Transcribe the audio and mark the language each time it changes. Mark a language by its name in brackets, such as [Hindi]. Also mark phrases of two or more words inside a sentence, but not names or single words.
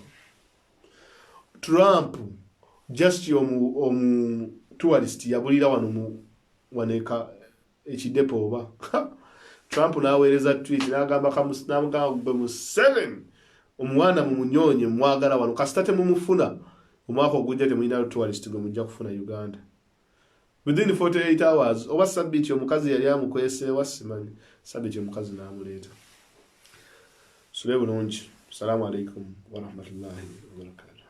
[Ganda] Trump just omu tourist yabulira wano mu waneka ekidepo oba Trump n'aweereza tweet n'agamba n'amugamba Museveni omwana mu munyonye mwagala wano kasita temumufuna omwaka ogujja temulina tourist gwe mujja kufuna Uganda. [English] Within 48 hours [Ganda] oba sabbiiti omukazi yali amukwese wasimanyi sabbiiti omukazi n'amuleeta. Sule bulungi. [Arabic] السلام عليكم ورحمة الله وبركاته.